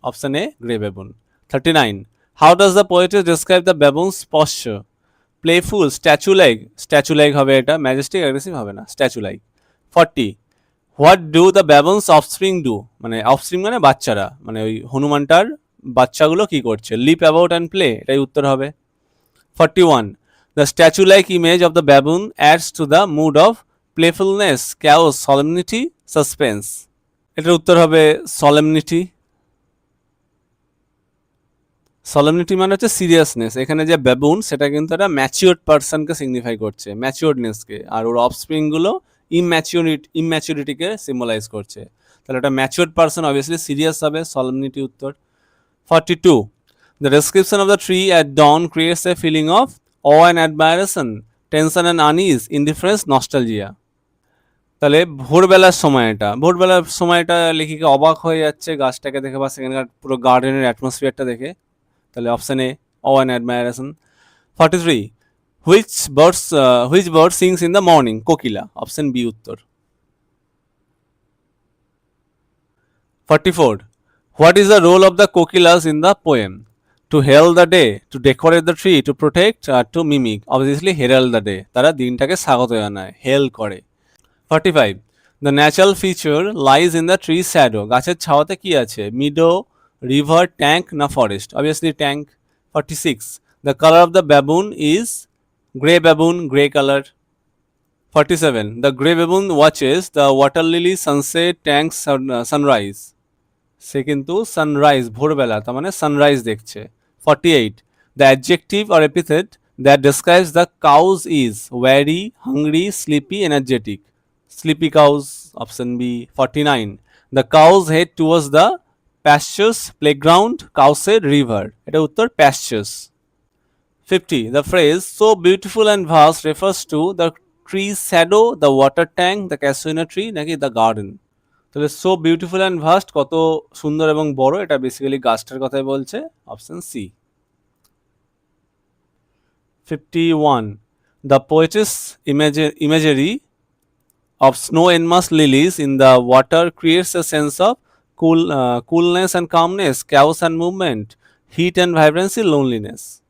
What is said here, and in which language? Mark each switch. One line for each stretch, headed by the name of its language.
English: Option A, grey baboon. 39, how does the poetry describe the baboons posture? Playful, statue like
Bangla: হবে এটা,
English: Majestic, aggressive হবে না, statue like. 40, what do the baboons offspring do,
Bangla: মানে offspring মানে বাচ্চারা, মানে ওই হনুমানটার বাচ্চাগুলো কি করছে,
English: leap about and play,
Bangla: এটাই উত্তর হবে। 41.
English: The statue-like image of the baboon adds to the mood of playfulness, chaos, solemnity, suspense.
Bangla: এটার উত্তর হবে solemnity. solemnity মানে হচ্ছে সিরিয়াসনেস, এখানে যে ব্যাবুন সেটা কিন্তু একটা ম্যাচিওর্ড পার্সনকে সিগনিফাই করছে, ম্যাচিওর্ডনেসকে, আর ওর অফস্প্রিং গুলো ইম্যাচিউরিটিকে সিম্বলাইজ করছে। তাহলে একটা ম্যাচিওর্ড পার্সন অবভিয়াসলি সিরিয়াস হবে, solemnity উত্তর। 42.
English: The description of the tree at dawn creates a feeling of awe and admiration, tension and unease, indifference, nostalgia.
Bangla: তাহলে ভোরবেলার সময়টা লেখিকা অবাক হয়ে যাচ্ছে গাছটাকে দেখে বা সেখানকার পুরো গার্ডেনের অ্যাটমসফিয়ারটা দেখে, তাহলে option A
English: awe and admiration. 43. which bird sings in the morning, কোকিলা,
Bangla: option B উত্তর।
English: 44. What is the role of the kokilas in the poem? To herald the day, to decorate the tree, to protect, to mimic. Obviously herald the day,
Bangla: তারা দিনটাকে স্বাগত জানায়, হেল করে। 45.
English: The natural feature lies in the tree shadow.
Bangla: গাছের ছাওয়াতে কি আছে,
English: meadow, river, tank
Bangla: না forest?
English: Obviously tank. 46. The color of the baboon is grey baboon, grey color. 47. The grey baboon watches the water lily sunset tank sunrise.
Bangla: সে কিন্তু sunrise ভোরবেলা, তার মানে sunrise দেখছে। 48.
English: The adjective or epithet that describes the cows is wary, hungry, sleepy, energetic. Sleepy cows, option B. 49. The cows head towards the pastures, playground, cowshed, river.
Bangla: এটা উত্তর
English: pastures. 50. The phrase so beautiful and vast refers to the tree's shadow, the water tank, the cassia tree নাকি the garden?
Bangla: তাহলে
English: so beautiful and vast,
Bangla: কত সুন্দর এবং বড়, এটা basically গাছটার কথাই বলছে, option C. 51.
English: The poet's imagery of snow-enmasked lilies in the water creates a sense of coolness and calmness, chaos and movement, heat and vibrancy, loneliness.